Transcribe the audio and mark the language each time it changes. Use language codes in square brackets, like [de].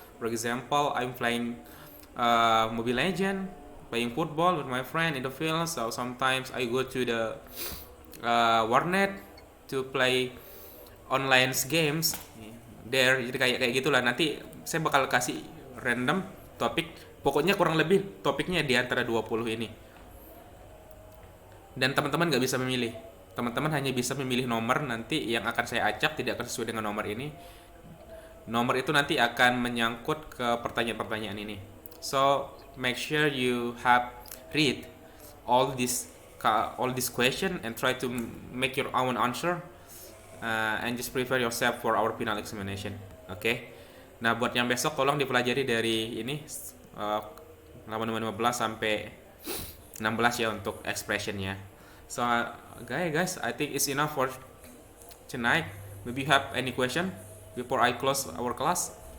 [en] For example, I'm playing Mobile Legend, playing football with my friend in the field. So sometimes I go to the warnet to play online games there. [id] Jadi kayak gitulah. Nanti saya bakal kasih random topik. Pokoknya kurang lebih topiknya di antara 20 ini. Dan teman-teman nggak bisa memilih. Teman-teman hanya bisa memilih nomor nanti yang akan saya acak, tidak akan sesuai dengan nomor ini. Nomor itu nanti akan menyangkut ke pertanyaan-pertanyaan ini. [en] So make sure you have read all this question and try to make your own answer, and just prepare yourself for our final examination. Okay? [id] Nah, buat yang besok tolong dipelajari dari ini halaman 15 sampai 16 ya untuk expressionnya. [en] So guys, I think it's enough for tonight. Maybe you have any question before I close our class?